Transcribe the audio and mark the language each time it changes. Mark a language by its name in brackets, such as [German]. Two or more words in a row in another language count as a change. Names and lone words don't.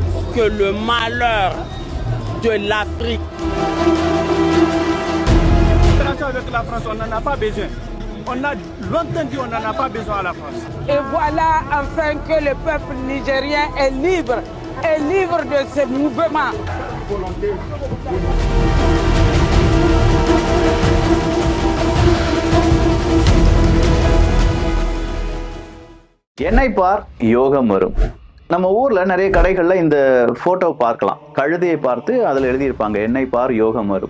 [French] que le malheur de l'Afrique. Avec la France, on n'en a pas besoin. On a longtemps dit on n'en a pas besoin à la France. Et voilà enfin que le peuple nigérien est libre de ce mouvement. [Tamil] என்னை பார் யோகம் வரும். நம்ம ஊர்ல நிறைய கடைகள்ல இந்த போட்டோ பார்க்கலாம். கழுதையை பார்த்து அதுல எழுதியிருப்பாங்க என்னை பார் யோகம் வரும்.